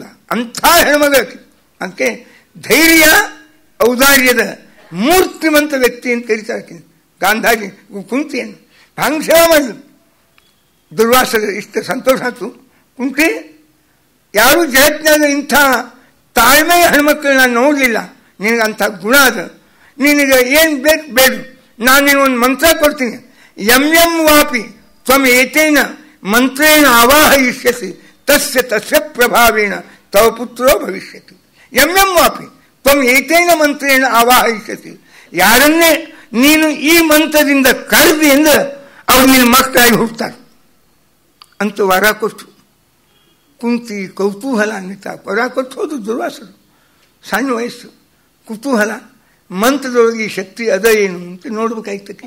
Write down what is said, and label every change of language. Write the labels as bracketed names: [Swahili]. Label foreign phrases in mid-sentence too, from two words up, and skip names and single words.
[Kannada] ಅಂಥ ಹೆಣ್ಮಗಳಿಗೆ ಅದಕ್ಕೆ ಧೈರ್ಯ ಔದಾರ್ಯದ ಮೂರ್ತಿಮಂತ ವ್ಯಕ್ತಿ ಅಂತ ಕರೀತಾರೆ ಗಾಂಧಾರಿ ಕುಂತಿಯನ್ನು. ಹಂಗೆ ಸೇವಾ ಮಾಡಿದ್ರು. ದುರ್ವಾಸದ ಇಷ್ಟು ಸಂತೋಷ ಆಯ್ತು. ಕುಂತಿ, ಯಾರೂ ಜಗತ್ತಿನಾಗ ಇಂಥ ತಾಳ್ಮೆಯ ಹೆಣ್ಮಕ್ಳು ನಾನು ನೋಡಲಿಲ್ಲ. ನಿನಗೆ ಅಂಥ ಗುಣ ಅದ, ನಿನಗೆ ಏನು ಬೇಕು ಬೇಡ, ನಾನು ನಿನಗೊಂದು ಮಂತ್ರ ಕೊಡ್ತೀನಿ. [Sanskrit] ಯಂ ಯಂ ವಾಪಿ ತ್ವಂ ಏತೇನ ಮಂತ್ರೇಣ ಆವಾಹಯಿಷ್ಯಸಿ ತಸ್ಯ ತಸ್ಯ ಪ್ರಭಾವೇಣ ತವ ಪುತ್ರೋ ಭವಿಷ್ಯತಿ. ಯಂ ಯಂ ವಾಪಿ ತ್ವಂ ಏತೇನ ಮಂತ್ರೇಣ ಆವಾಹಯಿಷ್ಯಸಿ, [Kannada] ಯಾರನ್ನೇ ನೀನು ಈ ಮಂತ್ರದಿಂದ ಕರೆದಿ ಅಂದ್ರೆ ಅವ್ರು ನಿನ್ನ ಮಕ್ಕಳಾಗಿ ಹುಡ್ತಾರೆ ಅಂತ ವರ ಕೊಟ್ಟು. ಕುಂತಿ ಕೌತೂಹಲ ಅನ್ನಿತ ವರ ಕೊಟ್ಟು ಹೋದು ದುರ್ವಾಸರು. ಸಣ್ಣ ವಯಸ್ಸು, ಕುತೂಹಲ. ಮಂತ್ರದೊಳಗೆ ಈ ಶಕ್ತಿ ಅದ ಏನು ಅಂತ ನೋಡ್ಬೇಕಾಯ್ತಕ್ಕೆ.